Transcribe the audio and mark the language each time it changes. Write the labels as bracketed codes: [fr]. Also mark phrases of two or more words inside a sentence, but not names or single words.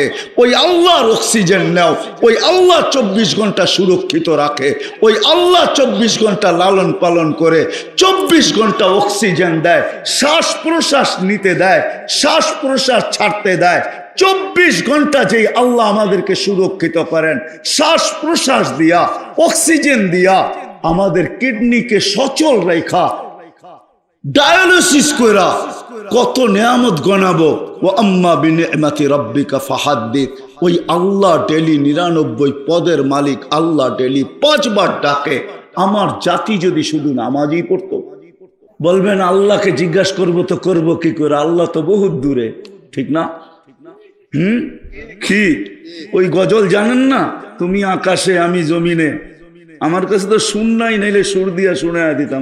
[bn] ওই আল্লাহর অক্সিজেন নাও, ওই আল্লাহ 24 ঘন্টা সুরক্ষিত রাখে, ওই আল্লাহ 24 ঘন্টা লালন পালন করে, 24 ঘন্টা অক্সিজেন দেয়, শ্বাস প্রশ্বাস নিতে দেয়, শ্বাস প্রশ্বাস ছাড়তে দেয়। 24 ঘন্টা যেই আল্লাহ আমাদেরকে সুরক্ষিত করেন, শ্বাস প্রশ্বাস দিয়া, অক্সিজেন দিয়া, আমাদের কিডনিকে সচল রেখা, ডায়ালিসিস করা, কত নিয়ামত গণাবো। [ar] وأما بنعمة ربك فحدث, [bn] ওই আল্লাহ ডেলি 99 পদের মালিক আল্লাহ ডেলি 5 বার ডাকে। আমার জাতি যদি শুধু নামাজই পড়তো, বলবেন আল্লাহকে জিজ্ঞাসা করবো তো করবো কি করে, আল্লাহ তো বহুত দূরে, ঠিক না? কি ওই গজল জানেন না, তুমি আকাশে আমি জমিনে, আমার কাছে তো সুর নাই, নাইলে সুর দিয়া শুনাইয়া দিতাম।